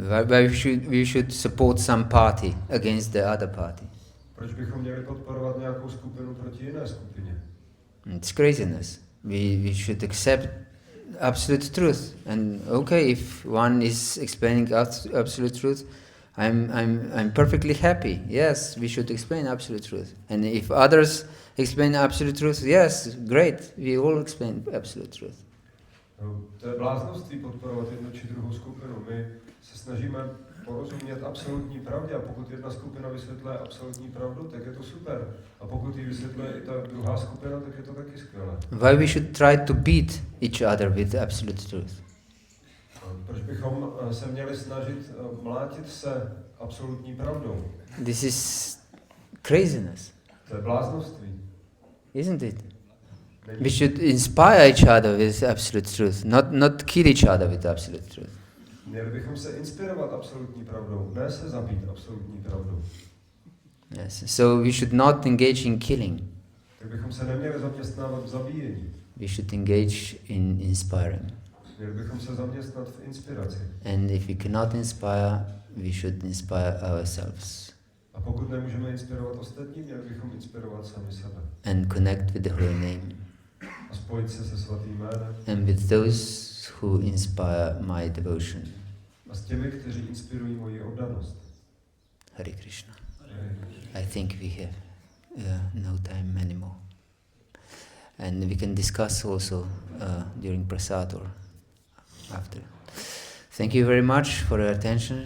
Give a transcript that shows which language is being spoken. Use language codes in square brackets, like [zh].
[en] Why we should support some party against the other party? [cs] Proč bychom měli podporovat nějakou skupinu proti jiné skupině? [en] It's craziness. We should accept absolute truth. And okay, if one is explaining absolute truth, I'm perfectly happy. Yes, we should explain absolute truth. And if others explain absolute truth, yes, great. We all explain absolute truth. [cs] No, to je bláznoství podporovat jednu či druhou skupinu. My se snažíme porozumět absolutní pravdě a pokud jedna skupina vysvětluje absolutní pravdu, tak je to super. A pokud ji vysvětluje i ta druhá skupina, tak je to taky skvělé. [en] Why we should try to beat each other with absolute truth? [cs] Proč bychom se měli snažit mlátit se absolutní pravdou? [en] This is craziness, [cs] To je bláznoství. [en] isn't it? We should inspire each other with absolute truth, not kill each other with absolute truth. [cs] Měli bychom se inspirovat absolutní pravdou, ne se zabít absolutní pravdou. [en] Yes. So we should not engage in killing. [cs] Tak bychom se neměli zaměstnávat v zabíjení. [en] We should engage in inspiring. [cs] Měli bychom se zaměstnat v inspiraci. [en] And if we cannot inspire, we should inspire ourselves. [cs] A pokud nemůžeme inspirovat ostatní, měli bychom inspirovat sami sebe. [en] And connect with the holy name. [cs] A spojit se se svatým jménem. [en] And with those who inspire my devotion. [cs] A s těmi, kteří inspirují moji oddanost. [en] Hare Krishna. I think we have no time anymore. And we can discuss also during prasad or after. Thank you very much for your attention.